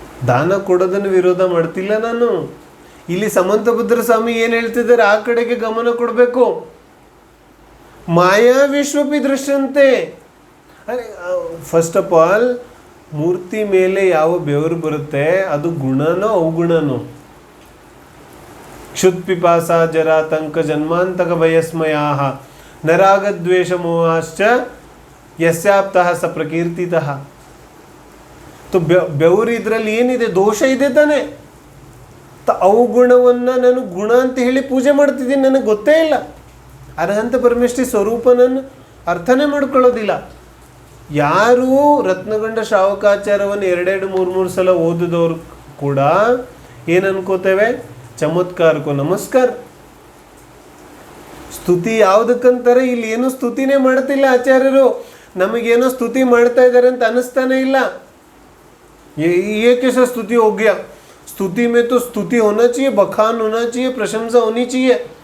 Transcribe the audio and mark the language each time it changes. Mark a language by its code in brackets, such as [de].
[kn] ದಾನ ಕೊಡೋದನ್ನು ವಿರೋಧ ಮಾಡ್ತಿಲ್ಲ ನಾನು. ಇಲ್ಲಿ ಸಮಂತಭದ್ರ ಸ್ವಾಮಿ ಏನು ಹೇಳ್ತಿದ್ದಾರೆ, ಆ ಕಡೆಗೆ ಗಮನ ಕೊಡಬೇಕು. [sa] ಮಾಯಾ ವಿಶ್ವಪಿ ದೃಶ್ಯಂತೆ. [kn] ಅರೆ [en] first of all [kn] ಮೂರ್ತಿ ಮೇಲೆ ಯಾವ ಬೆವರು ಬರುತ್ತೆ ಅದು ಗುಣನೋ ಅವಗುಣನೋ? [sa] क्षुत्पिपासा जरातंक जन्मांतक भयस्मयाः नरागद्वेष मोहाश्च यस्याप्तः स प्रकीर्तितः. [kn] तो ಬೆವರು ಇದರಲ್ಲಿ ಏನಿದೆ? ದೋಷ ಇದೆ ತಾನೆ. ಅವಗುಣವನ್ನು ನಾನು ಗುಣ ಅಂತ ಹೇಳಿ ಪೂಜೆ ಮಾಡ್ತಿದ್ದೀನಿ, ನನಗೆ ಗೊತ್ತೇ ಇಲ್ಲ. ಅರ್ಹಂತ ಪರಮೇಷ್ಠಿ ಸ್ವರೂಪನನ್ನು ಅರ್ಥನೇ ಮಾಡ್ಕೊಳ್ಳೋದಿಲ್ಲ. ಯಾರು ರತ್ನಗಂಡ ಶ್ರಾವಕಾಚಾರವನ್ನು 2-3 ಸಲ ಓದಿದವರು ಕೂಡ ಏನು ಅನ್ಕೋತೇವೆ? ಚಮತ್ಕಾರಕ್ಕೂ ನಮಸ್ಕಾರ. ಸ್ತುತಿ ಯಾವುದಕ್ಕಂತಾರೆ? ಇಲ್ಲಿ ಏನೂ ಸ್ತುತಿನೇ ಮಾಡ್ತಿಲ್ಲ ಆಚಾರ್ಯರು. ನಮಗೇನೋ ಸ್ತುತಿ ಮಾಡ್ತಾ ಇದ್ದಾರೆ ಅಂತ ಅನ್ನಿಸ್ತಾನೆ ಇಲ್ಲ. [hi] ये कैसा स्तुति हो गया? स्तुति में तो स्तुति होना चाहिए, बखान होना चाहिए, प्रशंसा होनी चाहिए.